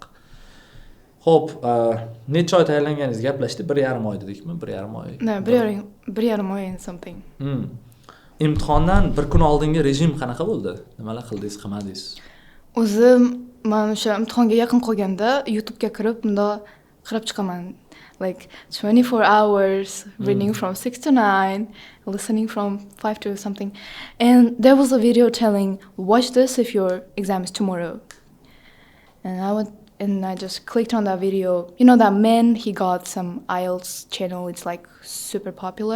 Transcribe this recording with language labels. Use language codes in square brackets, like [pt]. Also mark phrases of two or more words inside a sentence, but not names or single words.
[uz] Xo'p, necha oy tayyorlanganingizni gaplashdik? 1.5 oy dedikmi? 1.5 oy. [en] No, 1.5 oy and something. [uz] Imtihondan bir kun oldingi rejim qanaqa bo'ldi? Nimalar qildingiz, qilmadingiz? O'zim men o'sha imtihonga yaqin qolganda YouTube ga kirib, bunda qarab chiqaman. [en] Like 24 hours, reading from 6 to 9, listening from 5 to something. And there was a video telling, watch this if your exam is tomorrow. And I just clicked on that video. You know that man, he got some IELTS channel, it's like super popular.